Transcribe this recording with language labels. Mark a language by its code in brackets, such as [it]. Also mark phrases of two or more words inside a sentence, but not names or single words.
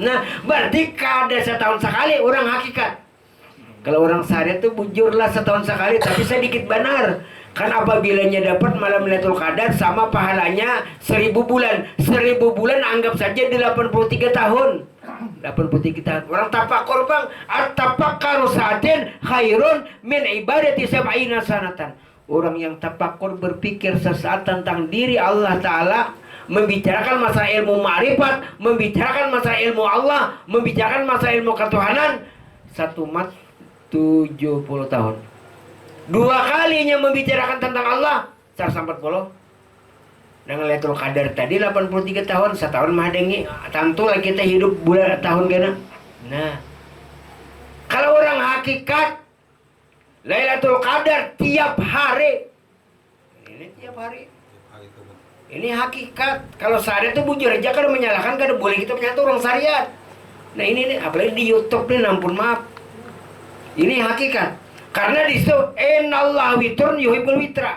[bjn] Nah, berarti kada setahun sekali orang hakikat. Kalau orang syariat tuh bujurlah setahun sekali, tapi sedikit benar. [id] Kan apabila dapat malam Lailatul Qadar sama pahalanya 1000 bulan. 1000 bulan anggap saja 83 tahun. 83 tahun. Orang tafakur bang, [ar] at-tafakkaru sa'atin khairun min ibadati sab'ina sanatan. [id] Orang yang tafakur berpikir sesaat tentang diri Allah Ta'ala, membicarakan masalah ilmu ma'rifat, membicarakan masalah ilmu Allah, membicarakan masalah ilmu ketuhanan, satu mat 70 tahun. Dua kalinya membicarakan tentang Allah 140. [bjn] Dengan Lailatul Qadar tadi 83 tahun, setahun mah dengi. Tentu lah kita hidup bulan tahun gana. [id] Nah, kalau orang hakikat Lailatul Qadar tiap hari. Ini tiap hari. Ini hakikat. [bjn] Kalau syariat itu bujur aja kan menyalahkan, kada boleh kita punya orang syariat. [id] Nah ini nih, apalagi di YouTube nih, ampun maaf. Ini hakikat. Karena di situ [ar] innallahu witrun yuhibbul witra.